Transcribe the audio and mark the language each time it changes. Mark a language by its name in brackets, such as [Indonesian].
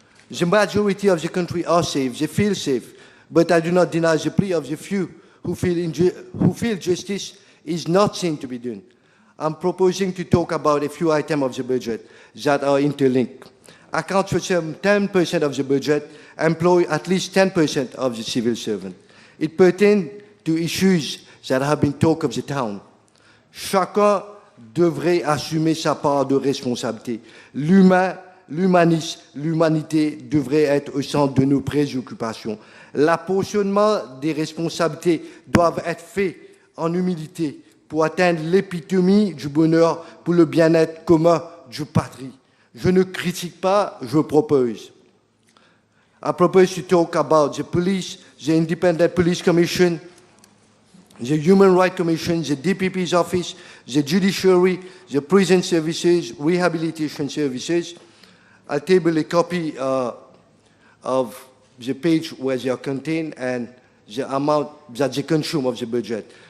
[English] The majority of the country are safe, they feel safe, but I do not deny the plea of the few who feel justice is not seen to be done. I'm proposing to talk about a few items of the budget that are interlinked. Account for some 10% of the budget, employ at least 10% of the civil servant. It pertains to issues that have been talk of the town. [French] Chacun devrait assumer sa part de responsabilité. L'humanisme, l'humanité devrait être au centre de nos préoccupations. L'apportionnement des responsabilités doivent être faits en humilité pour atteindre l'épithémie du bonheur pour le bien-être commun du patrie. Je ne critique pas, je propose. [English] I propose to talk about the police, the Independent Police Commission, the Human Rights Commission, the DPP's office, the judiciary, the prison services, rehabilitation services. I'll table a copy of the page where they are contained and the amount that they consume of the budget.